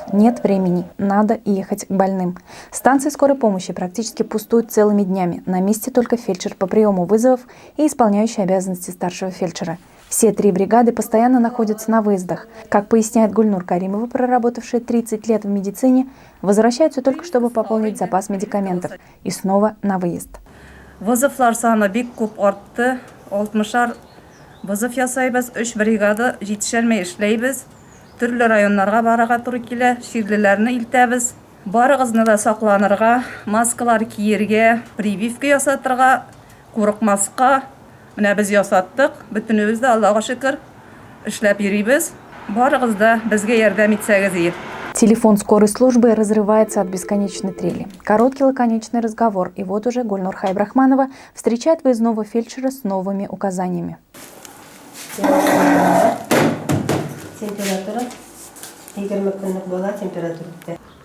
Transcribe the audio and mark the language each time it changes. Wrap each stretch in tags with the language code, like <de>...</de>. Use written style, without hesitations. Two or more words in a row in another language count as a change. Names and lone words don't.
<ru>Нет времени, надо ехать к больным. Станции скорой помощи практически пустуют целыми днями. На месте только фельдшер по приему вызовов и исполняющий обязанности старшего фельдшера. Все 3 бригады постоянно находятся на выездах. Как поясняет Гульнур Каримова, проработавшая 30 лет в медицине, возвращаются только чтобы пополнить запас медикаментов. И снова на выезд.</ru> <tt>Вызовлар саны бик күп артты. 60 вызов ясайбыз, 3 бригада җитешелмәй эшләйбез. Төрле районнарга барырга туры килә, ширлеләрне илтәбез. Барыгызны да сакланырга, маскалар киергә, прививка ясатырга, курыкмаска. Менә без ясаттык, бөтенебез дә Аллага шөкер эшләп йөрибез. Барыгыз да безгә ярдәм итсәгез иде.</tt> <ru>Телефон скорой службы разрывается от бесконечной трели. Короткий лаконичный разговор, и вот уже Гульнур Хайбрахманова встречает выездного фельдшера с новыми указаниями.</ru> <tt>Температура 20 күнлек була, температура.</tt>